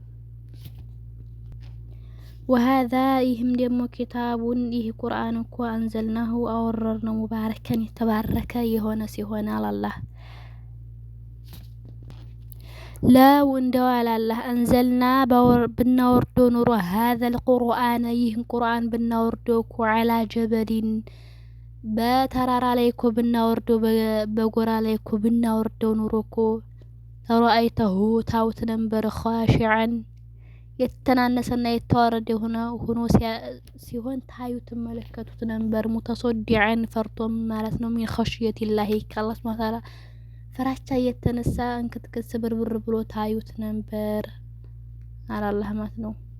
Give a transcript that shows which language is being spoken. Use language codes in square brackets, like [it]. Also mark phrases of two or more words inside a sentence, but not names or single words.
[am] وهذا ይህም ደግሞ ኪታቡን ይህ ቁርአን እኮ አንዘልናሁ አወረድነው ሙባረከን የተባረከ የሆነ ሲሆን አላህ ለው እንደው አላህ አንዘልና ብናወርዶ ኑሮ [ar] هذا القرآن [am] ይህን ቁርአን ብናወርዶ እኮ [ar] على جبل [am] በተራራ ላይ እኮ ብናወርዶ በጎራ ላይ እኮ ብናወርዶ ኑሮ እኮ ተራአይተሁ ታውት ነበር خاشعا የተናነሰና የተዋረደ ሆኖ ሲሆን ታዩት መለከቱት ነበር። ሙተሶዲዐን ፈርቶም ማለት ነው። [ar] من خشية الله [am] ከአላህ [ar] سبحانه وتعالى [am] ፍራቻ የተነሳ እንክትክት ስብርብር ብሎ ታዩት ነበር አላህ ማለት ነው።